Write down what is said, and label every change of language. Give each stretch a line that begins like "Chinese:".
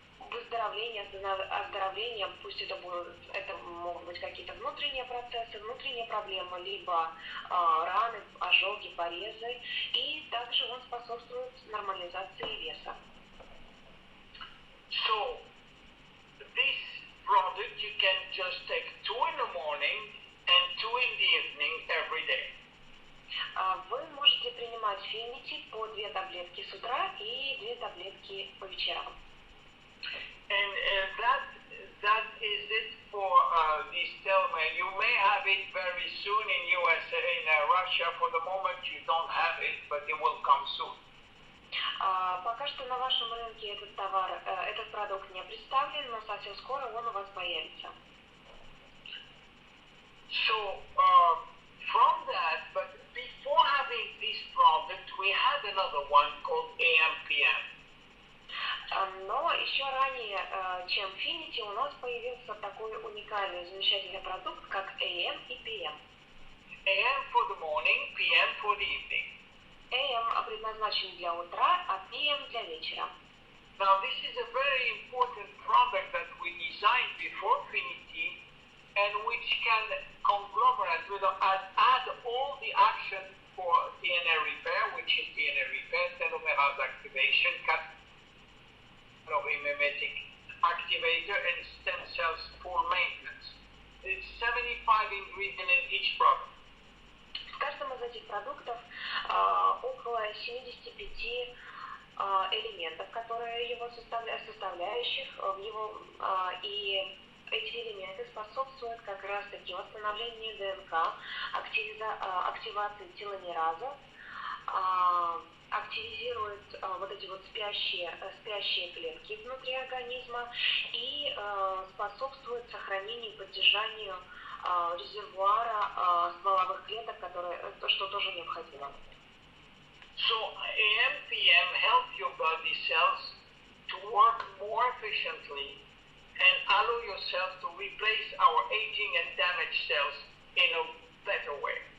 Russian: выздоровления, оздоровления, пусть это могут быть какие-то внутренние процессы, внутренние проблемы, либо раны, ожоги, порезы, и также он способствует нормализации веса.
English: So, this product you can just take 2 in the morning and 2 in the evening every day.
Russian: Вы можете принимать Affinity по 2 таблетки с утра и 2 таблетки по вечерам.
English: And that is it for this telomere. You may have it very soon in USA, in Russia. For the moment you don't have it, but it will come soon.
Russian: Пока что на вашем рынке этот продукт не представлен, но совсем скоро он у вас появится.
English: So from that, but before having this product, we had another one called AMPM.
Russian: Но еще ранее, чем Affinity, у нас появился такой уникальный, замечательный продукт, как AM и PM.
English: AM for the morning, PM for the evening.
Russian: AM предназначен для утра, а PM для вечера.
English: Now this is a very important product that we designed before Affinity and which can conglomerate, add all the action for DNA repair, which is DNA repair, telomerase activation, mimetic activator, and stem cells for maintenance. It's 75 ingredients in each product.
Russian: В каждом из этих продуктов около 75 элементов, которые его составляющих в его, и эти элементы способствуют как раз-таки восстановлению ДНК, активации теломераза, активизирует вот эти вот спящие клетки внутри организма и способствует сохранению и поддержанию резервуара стволовых клеток, что тоже необходимо.
English: So AMPM help your body cells to work more efficiently and allow yourself to replace our aging and damaged cells in a better way.